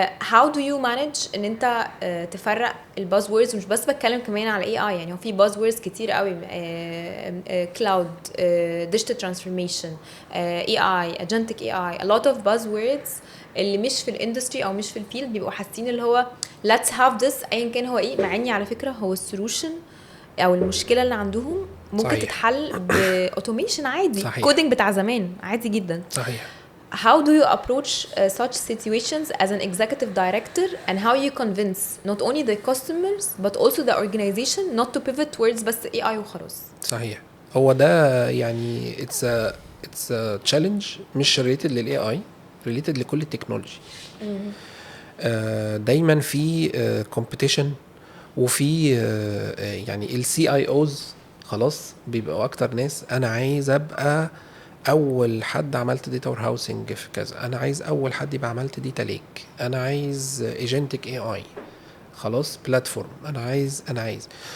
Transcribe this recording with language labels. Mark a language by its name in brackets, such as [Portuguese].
[English] how do you manage [Arabic] ان انت تفرق البازوردز؟ مش بس بتكلم كمان على AI، يعني هو في بازوردز كتير قوي، كلاود، digital transformation، AI، agentic AI، [English] a lot of buzzwords [Arabic] اللي مش في الاندستري او مش في الفيلد بيبقوا حاسين اللي هو [English] let's have this [Arabic] ايا كان هو ايه، مع اني على فكره هو السولوشن او المشكله اللي عندهم ممكن صحيح. تتحل باوتوميشن عادي، صحيح. كودينج بتاع زمان عادي جدا. صحيح. [English] How do you approach such situations as an executive director, and how you convince not only the customers but also the organization not to pivot towards [Arabic] بس AI وخلاص؟ صحيح. هو ده يعني [English] it's a challenge [Arabic] مش related لل AI، related لكل التكنولوجي. دايما في competition، وفي يعني ال CIOs خلاص بيبقوا اكتر ناس انا عايز ابقى اول حد عملت داتا وير هاوسنج في كذا، انا عايز اول حد يبقى عملت داتا ليك، انا عايز ايجنتك AI خلاص بلاتفورم، انا عايز.